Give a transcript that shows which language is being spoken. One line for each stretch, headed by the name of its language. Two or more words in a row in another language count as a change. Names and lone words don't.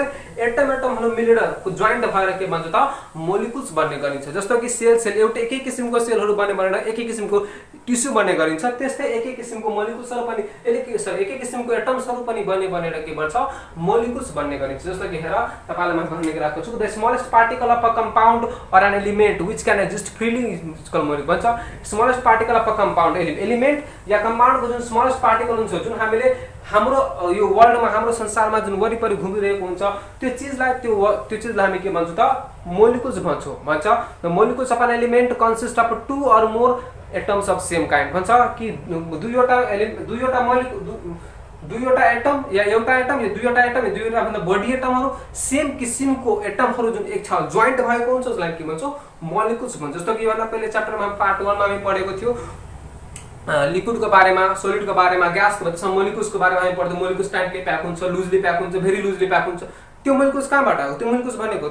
Nepali: एटम एटमहरु मिलेर जोइन्ट भएर के बन्छ त मोलिकुल्स बन्ने गरिन्छ जस्तो कि सेल सेल एउटा एकै किसिमको सेलहरु बन्ने भनेर एकै किसिमको टिस्यु बन्ने गरिन्छ त्यस्तै एकै किसिमको मोलिकुल्सहरु पनि एकै किसिमको एटम्सहरु पनि बन्ने भनेर के बन्छ मोलिकुल्स बन्ने गरिन्छ जस्तो कि हेर तपाईलाई म भन्ने गराएको छु द
English: smallest particle of a compound or an element which can exist freely is called molecule
Nepali: भन्छ
English: smallest particle of a compound
Nepali: एलिमेंट या कंपाउंड को जुन
English: smallest particle
Nepali: हुन्छ जुन हामीले हाम्रो यो वर्ल्डमा हाम्रो संसारमा जुन वरिपरि घुमिरहेको हुन्छ त्यो चीजलाई हामी के भन्छौं त मोलिकुल्स भन्छौं भन्छ
English: the molecules of an element consist of two or more atoms of same kind
Nepali: भन्छ कि दुईवटा एटम या एउटा एटम या दुईवटा एटम या दुईवटा भन्दा बढी एटमहरु सेम किसिमको एटमहरु जुन एक छ जोइन्ट भएको हुन्छ जसलाई के भन्छौं मोलिकुल्स भन्छ जस्तो कि भन्दा पहिले च्याप्टरमा पार्ट 1 मा हामी पढेको थियो लिक्विड को बारेमा सोलिड को बारेमा ग्यास को बारेमा मोलिकुल्स को बारेमा हामी पढ्दै
English: molecules tightly pack
Nepali: हुन्छ
English: loosely pack
Nepali: हुन्छ
English: very loosely pack
Nepali: हुन्छ त्यो मोलिकुल्स कहाँबाट आयो त्यो मोलिकुल्स भनेको